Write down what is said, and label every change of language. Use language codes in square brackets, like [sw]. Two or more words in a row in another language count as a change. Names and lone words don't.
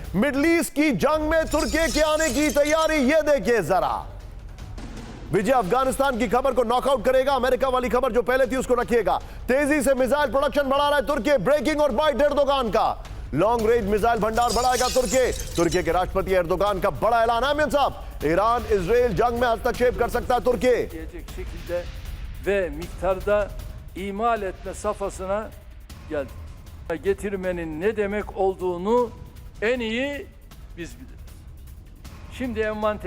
[hi] मिडल ईस्ट की जंग में तुर्की के आने की तैयारी। ये देखिए जरा, विजय अफगानिस्तान की खबर को नॉकआउट करेगा। अमेरिका वाली खबर जो पहले थी उसको रखिएगा। तेजी से [en] missile production [hi] बढ़ा रहा है तुर्की। ब्रेकिंग और बाइट एर्दोगान का। [en] long range missile [hi] भंडार बढ़ाएगा तुर्की के राष्ट्रपति एर्दोगान का बड़ा ऐलान है। अमीन साहब, ईरान इजराइल जंग में हस्तक्षेप कर सकता है तुर्की। [tr] şekilde ve miktarda imal etme safhasına geldi. Getirmenin ne demek olduğunu en iyi biz biliriz. Şimdi envanter